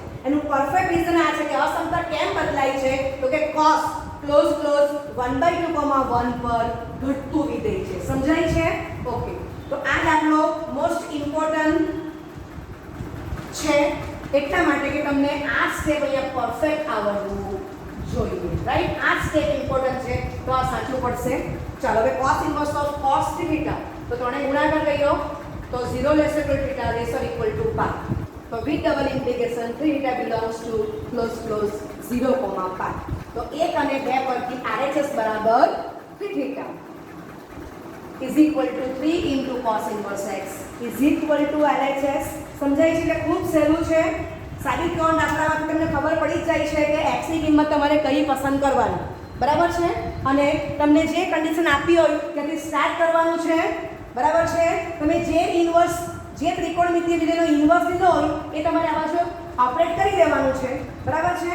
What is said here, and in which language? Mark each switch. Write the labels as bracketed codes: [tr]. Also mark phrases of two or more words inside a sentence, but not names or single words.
[gu] એનું [en] perfect reason [gu] આ છે કે અસમતા કેમ બદલાય છે તો કે cos ક્લોઝ 1/2, 1 પર ઘટતું વિધેય છે. સમજાય છે? ઓકે, તો આ દાખલો [en] most important [gu] છે એટલા માટે કે તમને આ સ્ટેપ અહીંયા પરફેક્ટ આવડવું જોઈએ રાઈટ. આ સ્ટેપ ઇમ્પોર્ટન્ટ છે તો આ સાચું પડશે. ચાલો હવે [en] cos inverse of cos 3θ [gu] તો ત્રણે ગુણાકાર કર્યો તો [en] 0 less or equal to θ less or equal to π. [gu] તો [en] with double integration 3θ belongs to close 0, π. [gu] તો 1 અને 2 પરથી [en] RHS [gu] બરાબર [en] 3θ is equal to 3 into cos inverse x is equal to LHS. [gu] સમજાય છે કે ખૂબ સહેલું છે. સાબિત કરવાના દાખલામાં તમને ખબર પડી જ જાય છે કે x ની કિંમત તમારે કઈ પસંદ કરવાની બરાબર છે અને તમને જે કન્ડિશન આપી હોય ત્યાંથી સ્ટાર્ટ કરવાનું છે બરાબર છે. તમે જે ઇન્વર્સ જે ત્રિકોણમિતિય વિધેયનો ઇન્વર્સ લીધો હોય એ તમારે આ બાજુ ઓપરેટ કરી દેવાનું છે, બરાબર છે.